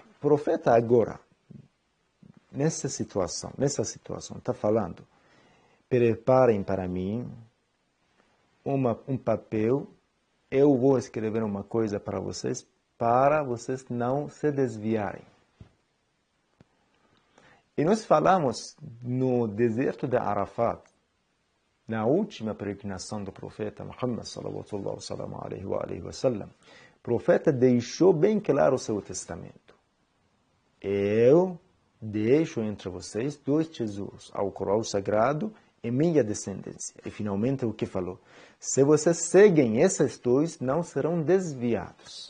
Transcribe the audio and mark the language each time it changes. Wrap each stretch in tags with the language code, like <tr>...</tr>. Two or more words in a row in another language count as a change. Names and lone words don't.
<pt>O profeta agora, nessa situação, está falando, preparem para mim um papel, eu vou escrever uma coisa para vocês não se desviarem. E nós falamos no deserto de Arafat, na última peregrinação do profeta Muhammad</pt> <ar>صلى الله عليه وسلم,</ar> <pt>o profeta deixou bem claro o seu testamento. Eu deixo entre vocês 2 tesouros, ao Corão Sagrado e minha descendência. E finalmente o que falou? Se vocês seguem esses 2, não serão desviados.</pt>